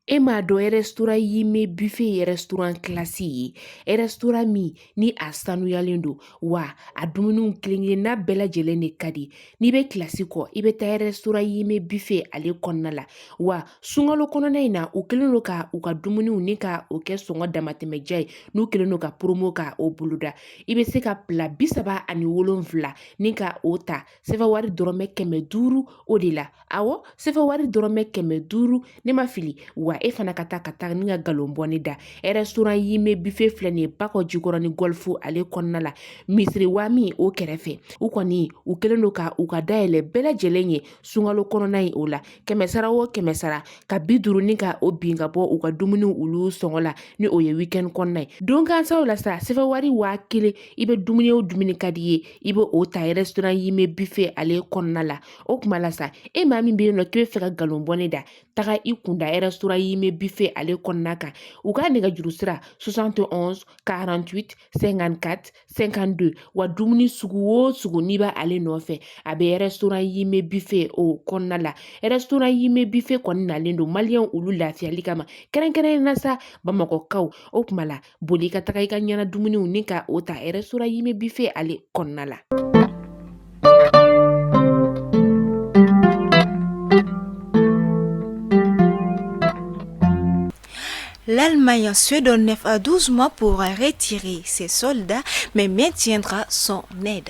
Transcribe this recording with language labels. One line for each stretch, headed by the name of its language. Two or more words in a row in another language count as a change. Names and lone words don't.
Bambara: E m'a dɔn restaurant yi me buffet ye restaurant classe ye restaurant min ni a sanuyalen don wa a dumuniw kelen-kelenna bɛɛ lajɛlen de ka di n'i bɛ kilasi kɔ i bɛ taa restaurant yi me buffet ale kɔnɔna la wa sunkalo kɔnɔna in na u kɛlen don ka u ka dumuniw ni ka o kɛ sɔngɔ damatɛmɛja ye n'u kɛlen don ka promo ka o boloda i bɛ se ka pila 37 ni ka o ta sɛfɛ wari dɔrɔmɛ 500 o de la awɔ sɛfɛ wari dɔrɔmɛ 500 ne ma fili wa e fana ka taa ni ka galon bɔnni da restaurant yi me buffet filɛ nin ye Bakɔ Jikɔrɔ ni Golf ale kɔnɔna la misiri waa min o kɛrɛfɛ u kɔni u kɛlen don ka u ka dayɛlɛ bɛɛ lajɛlen ye sunkalo kɔnɔna in o la 100 o 100 ka 50 ni ka o bin ka bɔ u ka dumuniw olu sɔngɔ la ni o ye weekend kɔnɔna ye don kansaw la sa sɛfɛ wari 1000 i bɛ dumuni o dumuni ka di ye i bɛ o ta restaurant yi me buffet ale kɔnɔna la o kuma la sa e maa min bɛ yen nɔ k'i bɛ fɛ ka galon bɔnni da taga i kunda restaurant yi me buffet ale kɔnɔna kan u ka nɛgɛjuru sira 71 48 54 52 wa dumuni sugu o sugu n'i b'a ale nɔfɛ a bɛ restaurant yi me buffet o kɔnɔna la restaurant yi me buffet kɔni nalen don maliyɛnw olu lafiyali kama kɛrɛnkɛrɛnnen na sa bamakɔkaw o kuma la boli ka taga i ka ɲɛna dumuniw ni ka o ta restaurant yi me buffet ale kɔnɔna la.
French: L'Allemagne se donne 9 à 12 mois pour retirer ses soldats, mais maintiendra son aide.